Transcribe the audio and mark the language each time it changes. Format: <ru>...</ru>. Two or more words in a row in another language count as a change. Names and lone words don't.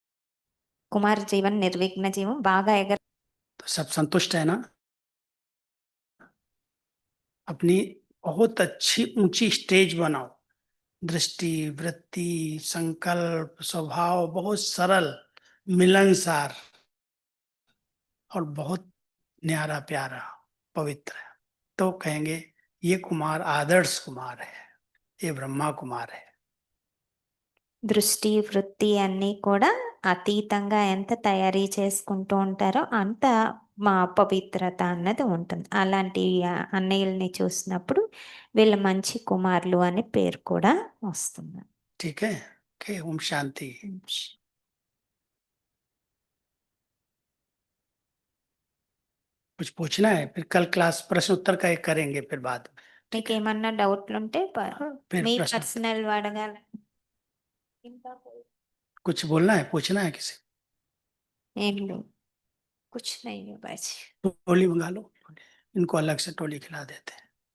<hi>कुमार जीवन निर्विघ्न</hi> <te>జీవం బాగా</te> <hi>तो सब संतुष्ट है ना। अपनी बहुत अच्छी ऊंची स्टेज बनाओ। दृष्टि, वृत्ति, संकल्प, स्वभाव बहुत सरल, मिलनसार और बहुत न्यारा प्यारा, पवित्र है। तो कहेंगे ये कुमार आदर्श कुमार है, ये ब्रह्मा कुमार है।</hi> <te>దృష్టి వృత్తి అన్నీ కూడా అతీతంగా ఎంత తయారీ చేసుకుంటూ ఉంటారో అంత మా పవిత్రత అన్నది ఉంటుంది. అలాంటి అన్నయ్యల్ని చూసినప్పుడు వీళ్ళ మంచి కుమారులు అని పేరు కూడా వస్తుంది.</te> <hi>ठीक है, ओके, ओम शांति। कुछ पूछना है? फिर कल क्लास प्रश्न उत्तर का एक करेंगे फिर बाद में।</hi> <te>మీకు ఏమన్నా డౌట్లు ఉంటే</te> <hi>फिर</hi> <te>మీ</te> <hi>प्रश्न</hi> <te>పర్సనల్ అడగాలి.</te> <hi>कुछ बोलना है, पूछना है किसी</hi> <te>ఏం లేవు.</te> <hi>कुछ नहीं है बाजी. को? टोली मंगा लो, इनको अलग से टोली खिला देते हैं।</hi>